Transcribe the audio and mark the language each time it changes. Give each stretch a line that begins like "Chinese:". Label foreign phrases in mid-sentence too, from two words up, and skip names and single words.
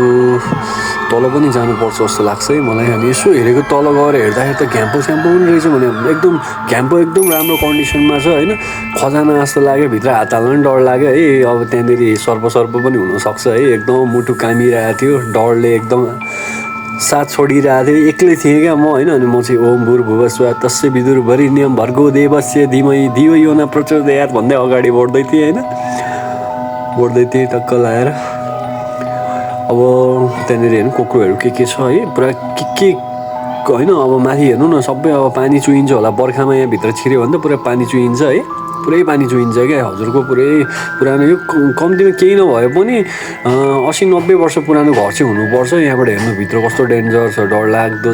Nepali: तल पनि जानुपर्छ जस्तो लाग्छ है मलाई अनि यसो हेरेको तल गएर हेर्दाखेरि त घ्याम्पो स्याम्पो पनि रहेछ भने एकदम घ्याम्पो एकदम राम्रो कन्डिसनमा छ होइन खजाना जस्तो लाग्यो भित्र हात हाल्न पनि डर लाग्यो है अब त्यहाँनिर सर्प पनि हुनसक्छ है एकदम मुटु कामिरहेको थियो डरले एकदम साथ छोडिरहेको थिएँ एक्लै थिएँ क्या म होइन अनि म चाहिँ
Sanskrit: ओम भूर्भुवस्वः तस्य विदुर्वरेण्यं भर्गो देवस्य धीमहि धियो यो न प्रचोदयात्
Nepali: भन्दै अगाडि बढ्दै थिएँ होइन बढ्दै थिएँ टक्क लाएर अब त्यहाँनिर हेर्नु कोक्रोहरू के छ है पुरा के होइन अब माथि हेर्नु न सबै अब पानी चुहिन्छ होला बर्खामा यहाँभित्र छिर्यो भने त पुरा पानी चुहिन्छ है पुरै पानी चुहिन्छ क्या हजुरको पुरै पुरानो यो कम्तीमा केही नभए पनि 80-90 वर्ष पुरानो घर चाहिँ हुनुपर्छ यहाँबाट हेर्नु भित्र कस्तो डेन्जर छ डरलाग्दो